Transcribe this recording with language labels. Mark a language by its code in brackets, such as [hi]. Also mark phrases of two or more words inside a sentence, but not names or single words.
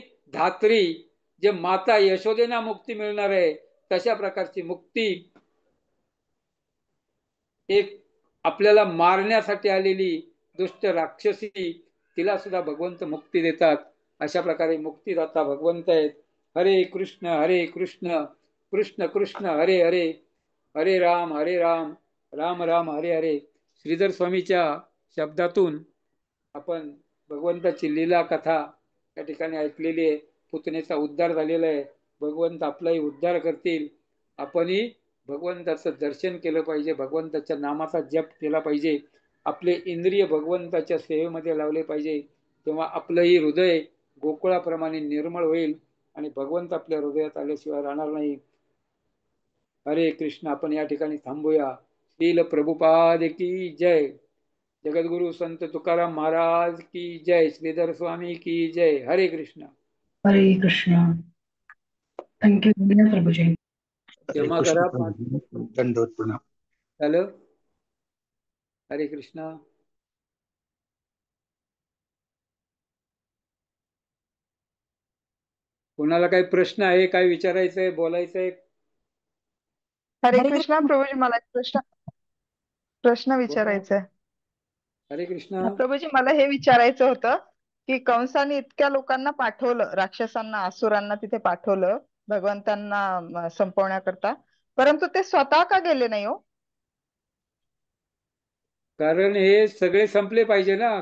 [mr] धात्री, जे माता यशोदेना मुक्ती मिळणार आहे तशा प्रकारची मुक्ती एक आपल्याला मारण्यासाठी आलेली दुष्ट राक्षसी, तिला सुद्धा भगवंत मुक्ती देतात. अशा प्रकारे मुक्तीदाता भगवंत आहेत. हरे कृष्ण कृष्ण कृष्ण हरे हरे, हरे राम राम राम हरे हरे. श्रीधर स्वामीच्या शब्दातून आपण भगवंताची लीला कथा या ठिकाणी ऐकलेली आहे. पुतनेचा उद्धार झालेला आहे. भगवंत आपलाही उद्धार करतील. आपणही भगवंताचं दर्शन केलं पाहिजे, भगवंताच्या नामाचा जप केला पाहिजे, आपले इंद्रिय भगवंताच्या सेवेमध्ये लावले पाहिजे. तेव्हा आपलंही हृदय गोकुळाप्रमाणे निर्मळ होईल आणि भगवंत आपल्या हृदयात आल्याशिवाय राहणार नाही. हरे कृष्ण. आपण या ठिकाणी थांबूया. श्रील प्रभुपाद की जय. जगद्गुरु संत तुकाराम महाराज की जय. श्रीधर स्वामी की जय. हरे कृष्ण. हरे कृष्ण. थँक्यू प्रभुजी. हरे क्षमा कृष्ण करा. प्रभु, दंडवत प्रणाम. झालं. हरे कृष्ण. कोणाला काही प्रश्न आहे, काय विचारायचंय, बोलायचंय? हरे कृष्णा प्रभूजी, मला एक प्रश्न बोला. विचारायचा आहे. हरे कृष्ण. प्रभूजी, मला हे विचारायचं होतं की कंसाने इतक्या लोकांना पाठवलं, राक्षसांना, असुरांना तिथे पाठवलं भगवंतांना संपवण्याकरता, परंतु ते स्वतः का गेले नाही हो? कारण हे सगळे संपले पाहिजे ना.